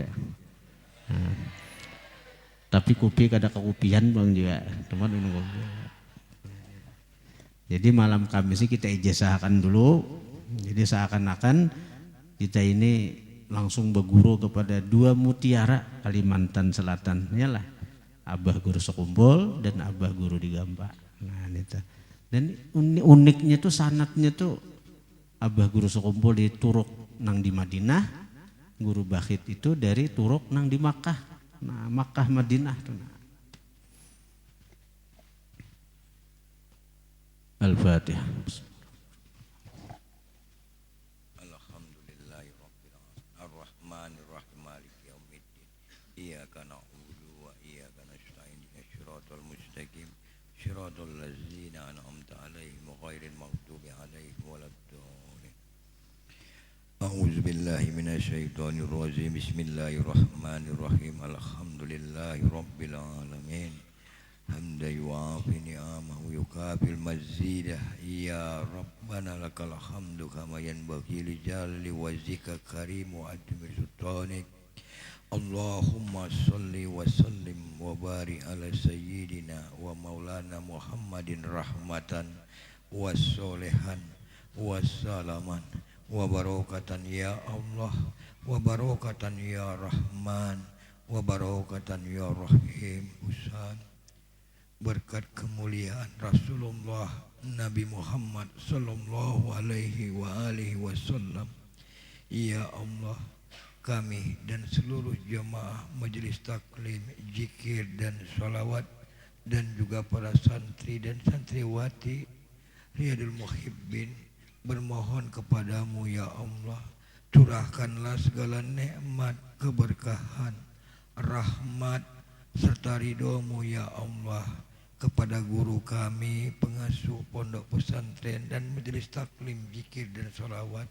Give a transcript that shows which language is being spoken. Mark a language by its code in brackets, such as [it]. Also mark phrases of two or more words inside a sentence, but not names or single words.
[bjn] Nah, tapi kopi kada kekupian bang juga teman minum kopi. [id] Jadi malam Kamis ini kita ijazahkan dulu. Jadi seakan-akan kita ini langsung berguru kepada 2 mutiara Kalimantan Selatan. Yalah, Abah Guru Sekumpul dan Abah Guru di Gampak. Nah itu. [bjn] Dan uniknya tuh sanatnya tuh Abah Guru Sekumpul di Turuk nang di Madinah. Guru Bakhit itu dari Turuk nang di Makkah. Nah, Makkah Madinah tuh. Al-Fatihah. [ar] الحمد لله رب العالمين. الرحمن الرحيم مالك يوم الدين. إياك نعبد وإياك نستعين. الصراط المستقيم. صراط الذين أنعمت عليهم غير المغضوب عليهم ولا الضالين. أعوذ بالله من الشيطان الرجيم. بسم الله الرحمن الرحيم. الحمد لله رب العالمين. حمدا يوافي نعمه يكافئ مزيده. يا ربنا لك الحمد كما ينبغي لجلال وجهك كريم وعظيم سلطانك. اللهم صل وسلم وبارك على سيدنا ومولانا محمد رحمة وصلاحا وسلاما وبركة يا الله وبركة يا رحمن وبركة يا رحيم. [id] Usan berkat kemuliaan Rasulullah Nabi Muhammad [ar] صلى الله عليه وآله وسلم. [id] Ya Allah, kami dan seluruh jemaah majelis taklim, zikir dan salawat, dan juga para santri dan santriwati Riyadul Muhibbin bermohon kepadamu ya Allah, curahkanlah segala nikmat, keberkahan, rahmat serta ridhomu ya Allah kepada guru kami, pengasuh pondok pesantren dan majelis taklim, zikir dan salawat.